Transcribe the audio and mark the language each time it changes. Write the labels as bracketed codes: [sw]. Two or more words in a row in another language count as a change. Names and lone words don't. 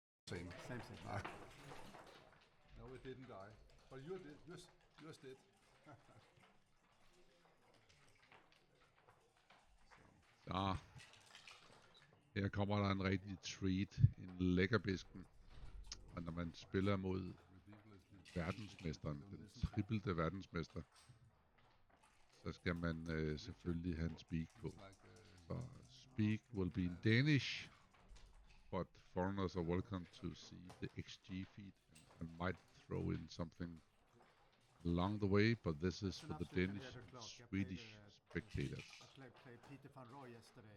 [en] Same. Same. No, it didn't die. But yours did. [da] Så her kommer der en rigtig treat, en lækkerbisken. Og når man spiller mod verdensmesteren, den trippelte verdensmester, så skal man selvfølgelig have en speak på. [en] Så speak will be in Danish, but foreigners are welcome to see the XG feed. I might throw in something along the way, but this is for the Danish and Swedish spectators. I played Peter van Roy yesterday.